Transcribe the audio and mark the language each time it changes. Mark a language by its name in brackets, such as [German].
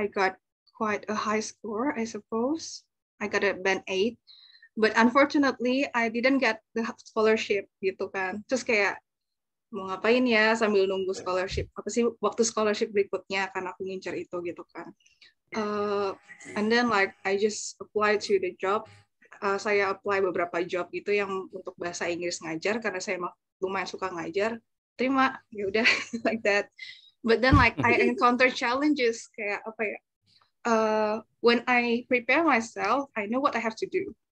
[English] I got quite a high score, I suppose. I got a band 8. But unfortunately, I didn't get the scholarship [Indonesian] gitu kan. Terus kayak mau ngapain ya sambil nunggu scholarship, apa sih waktu scholarship berikutnya, kan aku ngincer itu gitu kan. [English] And then like I just apply to the job. [Indonesian] Saya apply beberapa job gitu yang untuk bahasa Inggris ngajar karena saya lumayan suka ngajar. Terima, ya udah [English] like that. But then like I encounter challenges [Indonesian] kayak apa ya? [English] When I prepare myself, I know what I have to do.